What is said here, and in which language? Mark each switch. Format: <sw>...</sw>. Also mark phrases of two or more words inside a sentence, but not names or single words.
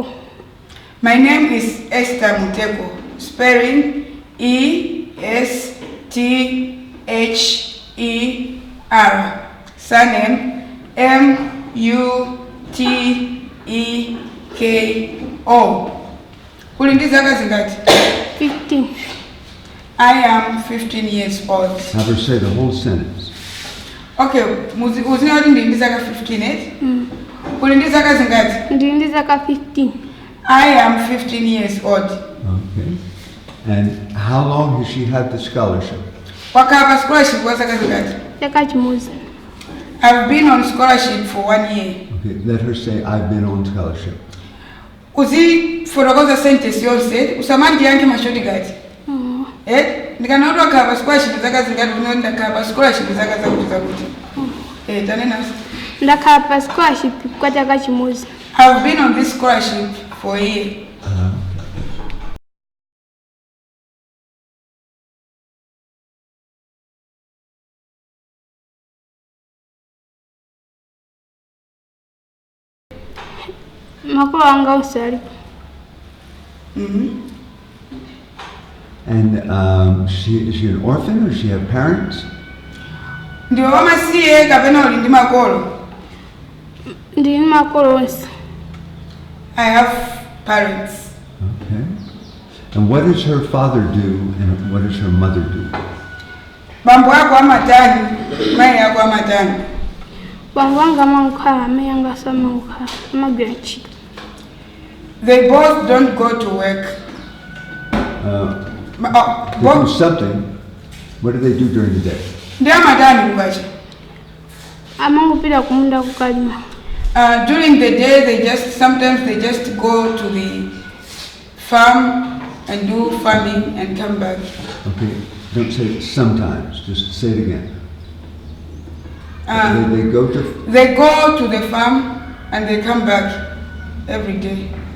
<en>My name is Esther Muteko, spelling ESTHER. Surname MUTEKO.</en> <ny>Uli zaka zingati? 15.</ny> <en>I am 15 years old. Have her say the whole sentence.</en> <ny>Okay, uzina kuti ndi zaka 15 eh? Uli zaka zingati? Ndi zaka 15.</ny> <en>I am 15 years old. Okay. And how long has she had the scholarship?</en> <ny>Wakapa scholarship kwa zaka zingati? Chaka chimodzi.</ny> <en>I've been on scholarship for 1 year. Okay, let her say, I've been on scholarship.</en> <ny>Uzi fotokoza sentence yonse, usamandi yanke mashoti gati. Ndikanaona wakapa scholarship zaka zingati, ndakapa scholarship zaka zakuti. Tanena. Ndakapa scholarship kwa chaka chimodzi.</ny> <en>I've been on this scholarship for a year.</en> <ny>Makolo anga usali.</ny> <en>And is she an orphan or does she have parents?</en> <ny>Ndiwo wamasiye kapena uli ndi makolo? Ndi makolo onse.</ny> <en>I have parents. Okay. And what does her father do and what does her mother do?</en> <ny>Bambo yako amatani, mai yako amatani. Bambo wanga amangukhala, amayi anga samangukhala, amagwira ntchito.</ny> <en>They both don't go to work. They do something. What do they do during the day?</en> <ny>Ndi amatani kukacha. Amangupita kumunda kukalima.</ny> <en>During the day, sometimes they just go to the farm and do farming and come back. Okay, don't say it sometimes, just say it again. They go to... They go to the farm and they come back every day.</en>